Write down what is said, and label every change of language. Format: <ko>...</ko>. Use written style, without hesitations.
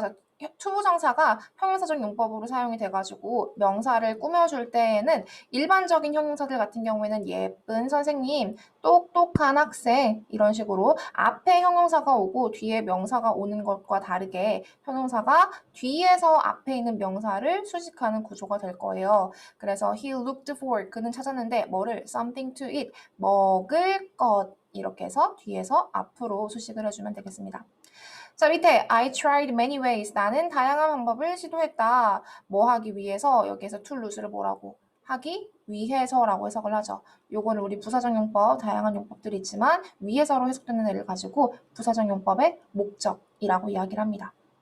<ko>자, 투부정사가 형용사적 용법으로 사용이 돼가지고 명사를 꾸며줄 때에는 일반적인 형용사들 같은 경우에는 예쁜 선생님, 똑똑한 학생 이런 식으로 앞에 형용사가 오고 뒤에 명사가 오는 것과 다르게 형용사가 뒤에서 앞에 있는 명사를 수식하는 구조가 될 거예요. 그래서</ko> <en>he looked for,</en> <ko>그는 찾았는데 뭐를?</ko> <en>something to eat,</en> <ko>먹을 것 이렇게 해서 뒤에서 앞으로 수식을 해주면 되겠습니다. 자, 밑에</ko> <en>I tried many ways.</en> <ko>나는 다양한 방법을 시도했다. 뭐 하기 위해서? 여기에서 to lose를 뭐라고? 하기 위해서라고 해석을 하죠. 요거는 우리 부사적 용법, 다양한 용법들이 있지만 위해서로 해석되는 애를 가지고 부사적 용법의 목적이라고 이야기를 합니다.</ko>